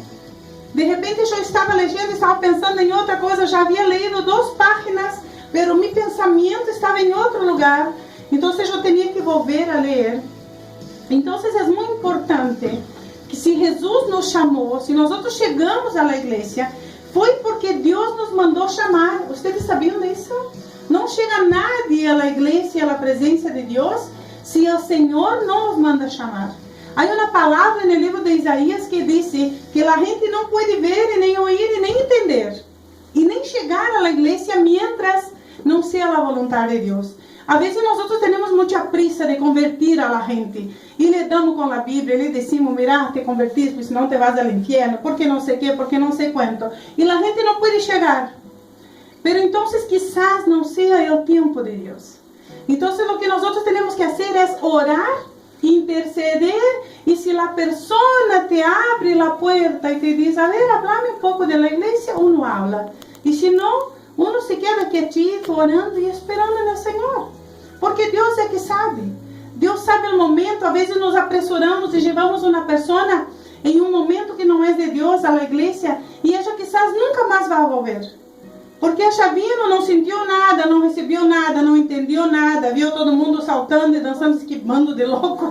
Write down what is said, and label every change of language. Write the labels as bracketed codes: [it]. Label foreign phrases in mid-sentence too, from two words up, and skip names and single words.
[es] De repente yo estaba leyendo, estaba pensando en otra cosa, ya había leído 2 páginas, pero mi pensamiento estaba en otro lugar, entonces yo tenía que volver a leer. Entonces es muy importante que si Jesús nos llamó, si nosotros llegamos a la iglesia, fue porque Dios nos mandó llamar. ¿Ustedes sabían de eso? [pt] Não chega nadie à igreja, à presença de Deus, se o Senhor não os manda chamar. Há uma palavra no livro de Isaías que diz que a gente não pode ver, e nem ouvir, e nem entender, e nem chegar à igreja mientras não seja a vontade de Deus. A vezes nós temos muita [es] prisa de convertir a la gente, [pt] e [es] le damos [pt] com a Bíblia, e [es] le decimos, mira, te convertiste, [pt] porque senão [es] te vas [pt] ao inferno, porque não sei quê, porque não sei quanto, e a gente não pode chegar. [es] Pero entonces quizás [pt] não seja o tempo de Deus. Então, o que nós temos que fazer é orar, interceder, e se a pessoa te abre a porta e te diz, [es] a ver, háblame [pt] um pouco da igreja, [es] uno habla. [pt] E se não, [es] uno se queda quietito, orando [pt] e esperando no Senhor. Porque Deus é que sabe. Deus sabe o momento. Às vezes nos apressuramos e levamos uma pessoa em um momento que não é de Deus à igreja, e ela quizás nunca mais vai volver. Porque a chavinha não sentiu nada, não recebeu nada, não entendeu nada, viu todo mundo saltando e dançando, que bando de loucos.